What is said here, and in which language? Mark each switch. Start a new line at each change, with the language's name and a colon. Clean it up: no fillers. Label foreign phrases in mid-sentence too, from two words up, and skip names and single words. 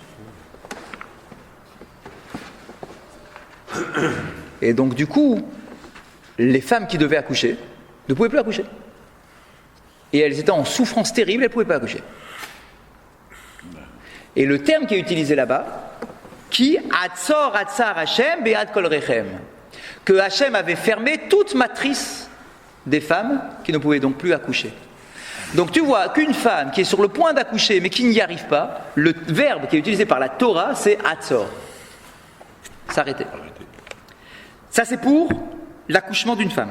French: Et donc du coup, les femmes qui devaient accoucher ne pouvaient plus accoucher. Et elles étaient en souffrance terrible, elles ne pouvaient pas accoucher. Et le terme qui est utilisé là-bas, qui
Hebrew: עצור עצר ה' בעד כל רחם,
French: que Hashem avait fermé toute matrice des femmes qui ne pouvaient donc plus accoucher. Donc tu vois qu'une femme qui est sur le point d'accoucher mais qui n'y arrive pas, le verbe qui est utilisé par la Torah, c'est atzor. S'arrêter. Ça c'est pour l'accouchement d'une femme.